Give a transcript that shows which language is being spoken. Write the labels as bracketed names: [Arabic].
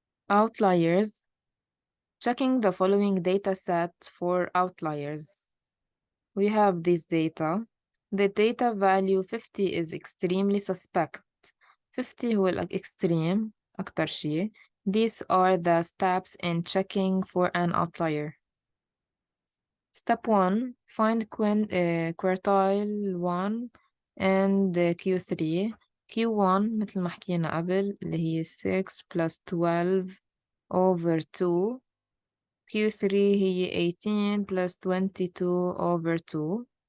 [English] Outliers. Checking the following data set for outliers. We have this data. The data value 50 is extremely suspect. [Arabic] 50 هو extreme أكتر شيء. [English] These are the steps in checking for an outlier. Step 1, find quartile 1 and Q3. [Arabic] Q1 مثل ما حكينا قبل اللي هي [English] 6 plus 12 over 2. Q3 هي 18 plus 22 over 2.